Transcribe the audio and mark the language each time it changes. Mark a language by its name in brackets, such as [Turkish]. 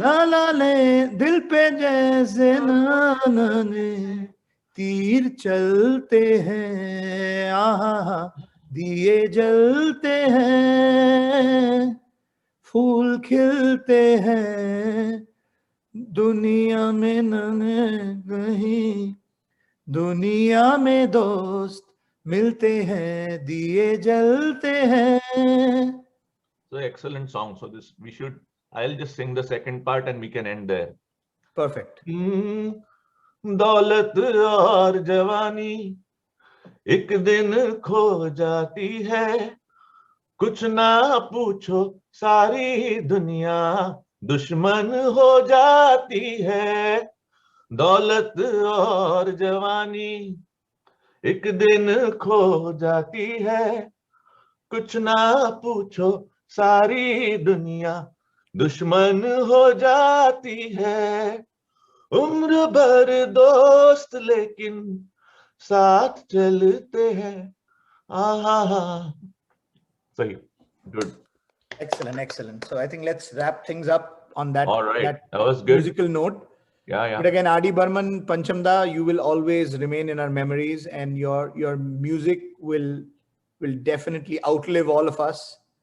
[Hindi] ला ला ले दिल पे जैसे नाने तीर चलते हैं, आहा दिए जलते हैं, फूल खिलते हैं, दुनिया में कहीं, दुनिया में दोस्त मिलते हैं, दिए जलते हैं. [English] So excellent song. So this we should. I'll just sing the second part and we can end there. Perfect. [Hindi] दौलत और जवानी एक दिन खो जाती है, कुछ ना पूछो सारी दुनिया दुश्मन हो जाती है। दौलत और जवानी एक दिन खो जाती है, कुछ ना पूछो सारी दुनिया दुश्मन हो जाती है। उम्र भर दोस्त लेकिन साथ चलते हैं, आहा। सही, [English] good. Excellent, excellent. So I think let's wrap things up on that, All right, that that was good. musical note. Yeah. But again, R.D. Burman, Panchamda, you will always remain in our memories, and your music will definitely outlive all of us.